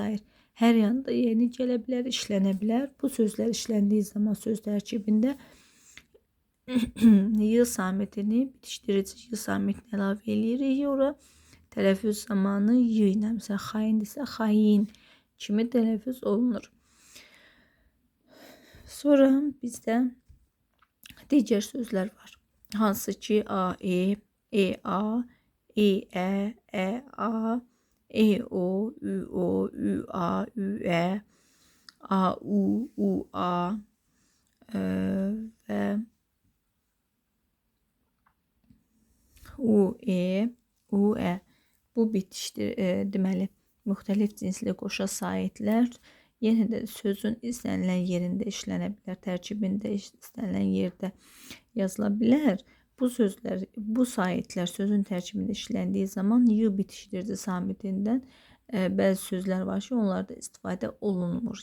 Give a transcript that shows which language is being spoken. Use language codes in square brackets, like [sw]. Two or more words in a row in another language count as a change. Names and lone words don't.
[az] Hər yanda yeni gələ bilər, işlənə bilər. Bu sözlər işləndiyi zaman söz tərkibində y samitini, bitişdirici y samitini əlavə eləyirik. Ora tələffüz zamanı y ilə, məsələn, xaindirsə xain kimi tələffüz olunur. Sonra bizdə digər sözlər var. Hansı ki, a, e-a, e-ə, ə-a, e-o, ü-o, ü-a, ü-ə, a-u, u-a və u-e, u-ə. Bu bitişdir, deməli, müxtəlif cinsli qoşa saitlər yenə də sözün istənilən yerində işlənə bilər, tərkibində istənilən yerdə yazıla bilər. Bu sözlər, bu saitlər sözün tərkibində işləndiyi zaman y bitişdirici samitindən bəzi sözlər var ki, onlarda istifadə olunmur.